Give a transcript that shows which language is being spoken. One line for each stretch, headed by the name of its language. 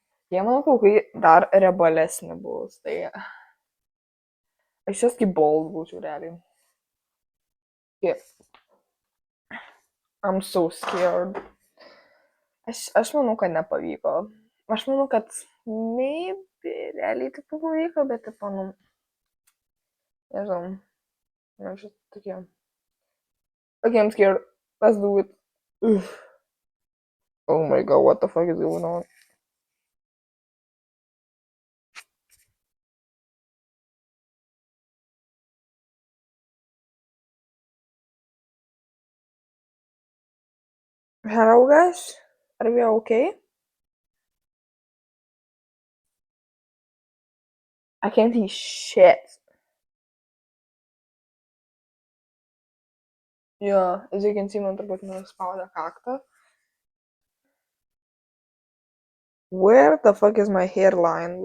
Lithuanian: Jie mano plaukai dar riebalesni bus, tai aš jas kaip bold būčiau realiai.
English: Yeah. I'm so scared.
Lithuanian: Aš manau, kad nepavyko. Aš manau, kad
English: maybe
Lithuanian: realiai tai pavyko, bet taip, nežinau. Aš tokie.
English: Okay, I'm scared. Let's do it. Oh my god, what the fuck is going on? Hello guys, are we okay? I can't see shit. Yeah, as you can see,
Lithuanian: man turbūt nuspaudė kaktą.
English: Where the fuck is my hairline?